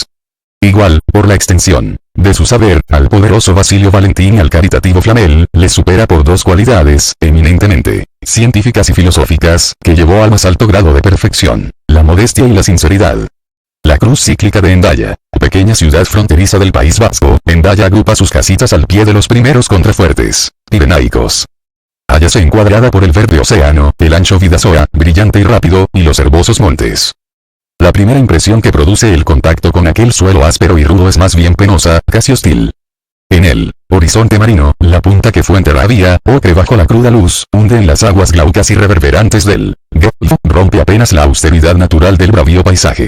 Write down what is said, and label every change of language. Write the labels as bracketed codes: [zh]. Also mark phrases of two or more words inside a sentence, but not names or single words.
[es] Igual, por la extensión de su saber, al poderoso Basilio Valentín y al caritativo Flamel, le supera por dos cualidades, eminentemente científicas y filosóficas, que llevó al más alto grado de perfección: la modestia y la sinceridad. La cruz cíclica de Hendaya, pequeña ciudad fronteriza del País Vasco. Hendaya agrupa sus casitas al pie de los primeros contrafuertes pirenaicos. Hállase encuadrada por el verde océano, el ancho Vidasoa, brillante y rápido, y los herbosos montes. La primera impresión que produce el contacto con aquel suelo áspero y rudo es más bien penosa, casi hostil. En el horizonte marino, la punta que Fuenterrabía, ocre bajo la cruda luz, hunde en las aguas glaucas y reverberantes del Golfo, rompe apenas la austeridad natural del bravío paisaje.